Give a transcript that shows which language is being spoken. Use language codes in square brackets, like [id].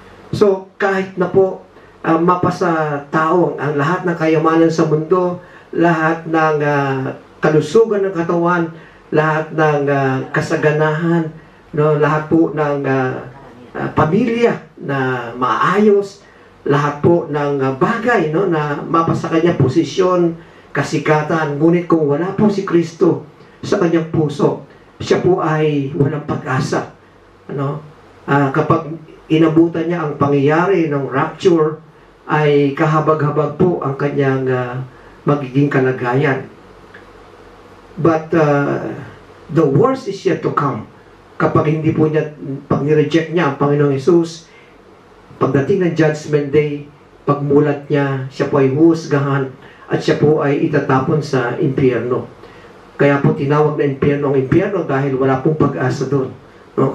[tl] So, kahit na po mapasa tao ang lahat ng kayamanan sa mundo, lahat ng kalusugan ng katawan, lahat ng kasaganahan, no, lahat po ng pamilya na maayos, lahat po ng bagay, no, na mapasa kanya, posisyon, kasikatan, ngunit kung wala po si Kristo sa kanyang puso, siya po ay walang pag-asa. Ano? Kapag inabutan niya ang pangyayari ng rapture, ay kahabag-habag po ang kanyang magiging kalagayan. [en] But the worst is yet to come. [tl] Kapag hindi po niya, pag nireject niya ang Panginoong Hesus, pagdating ng Judgment Day, pagmulat niya, siya po ay huhusgahan at siya po ay itatapon sa impyerno. Kaya po tinawag na impyerno ang impyerno dahil wala pong pag-asa doon. No?